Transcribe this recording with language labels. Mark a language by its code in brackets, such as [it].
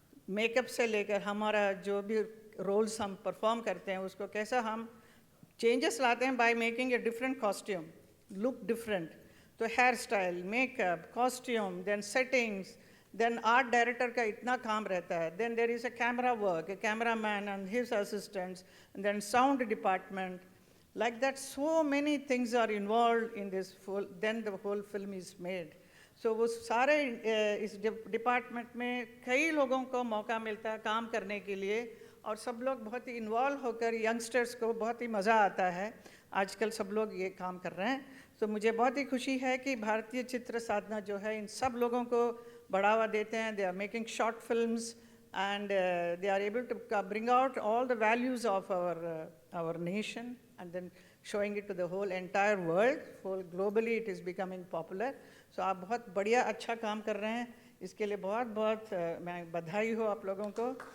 [hi] Makeup से लेकर हमारा जो भी रोल्स हम परफॉर्म करते हैं, उसको कैसा हम चेंजेस लाते हैं [en] By making a different costume, look different. तो hair style, makeup, costume, then settings, then art director [hi] का इतना काम रहता है, [en] Then there is a camera work, a cameraman and his assistants, and then sound department. Like that, so many things are involved in this full, then the whole film is made. [hi] सो वो सारे इस department में कई लोगों को मौका मिलता है काम करने के लिए, और सब लोग बहुत ही इन्वॉल्व होकर, यंगस्टर्स को बहुत ही मज़ा आता है। आजकल सब लोग ये काम कर रहे हैं। तो मुझे बहुत ही खुशी है कि भारतीय चित्र साधना जो है इन सब लोगों को बढ़ावा देते हैं। [en] They are making short films and they are able to bring out all the values of our nation and then showing it to the whole entire world. Whole globally it is becoming popular. [hi] So आप बहुत बढ़िया अच्छा काम कर रहे हैं, इसके लिए बहुत बहुत मैं बधाई हो आप लोगों को।